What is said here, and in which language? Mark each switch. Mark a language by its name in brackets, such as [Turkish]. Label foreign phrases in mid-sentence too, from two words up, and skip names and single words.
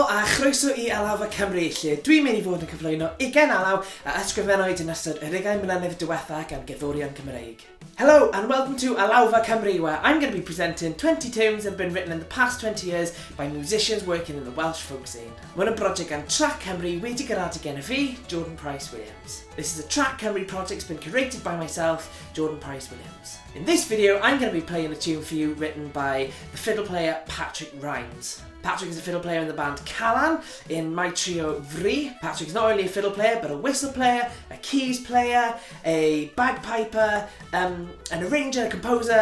[Welsh] chroeso I Alawfa Cymru, lle dwi'n mynd I fod yn cyflwyno 20 alaw a ysgrifennwyd yn ystod y 20 mlynedd diwethaf gan gerddorion Cymreig. [English] Hello and welcome to Alawfa Cymru, where I'm going to be presenting 20 tunes that have been written in the past 20 years by musicians working in the Welsh folk scene. [Welsh] Mae'n y brosiect gan Trac Cymru wedi garadu gen fi, Jordan Price Williams. [English] This is a Trac Cymru project that's been curated by myself, Jordan Price Williams. In this video, I'm going to be playing a tune for you written by the fiddle player Patrick Rhymes. Patrick is a fiddle player in the band Callan in my trio Wrth. Patrick is not only a fiddle player, but a whistle player, a keys player, a bagpiper, an arranger, a composer.